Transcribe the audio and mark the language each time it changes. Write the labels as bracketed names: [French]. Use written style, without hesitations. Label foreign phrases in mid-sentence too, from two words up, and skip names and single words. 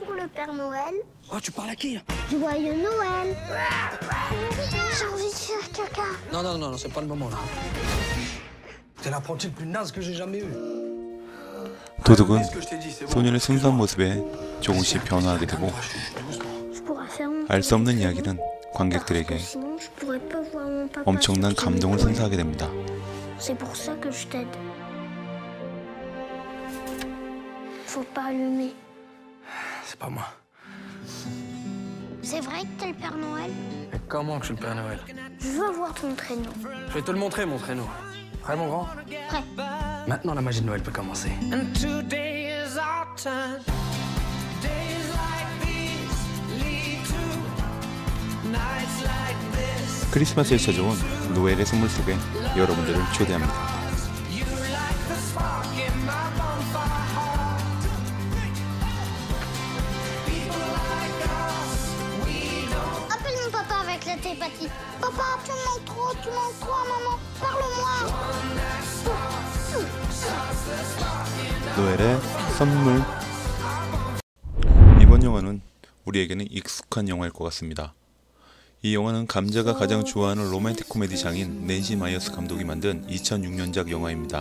[Korean] 도둑은 소년의 순수한 모습에 조금씩 변화하게 되고 알 수 없는 이야기는 관객들에게 엄청난 감동을 선사하게 됩니다. [French] C'est vrai que t'es le Père Noël? Mais comment que je suis le Père Noël? Je veux voir ton traîneau. Je vais te le montrer, mon traîneau. Prêt, mon grand? Prêt. Maintenant, la magie de Noël peut commencer. [Korean] 크리스마스에 찾아온 노엘의 선물 속에 여러분들을 초대합니다. [French] Papa, tu manques trop, maman. Parle-moi. [Korean] 노엘의 선물. 이번 영화는 우리에게는 익숙한 영화일 것 같습니다. 이 영화는 감자가 가장 좋아하는 로맨틱 코미디 장인 낸시 마이어스 감독이 만든 2006년작 영화입니다.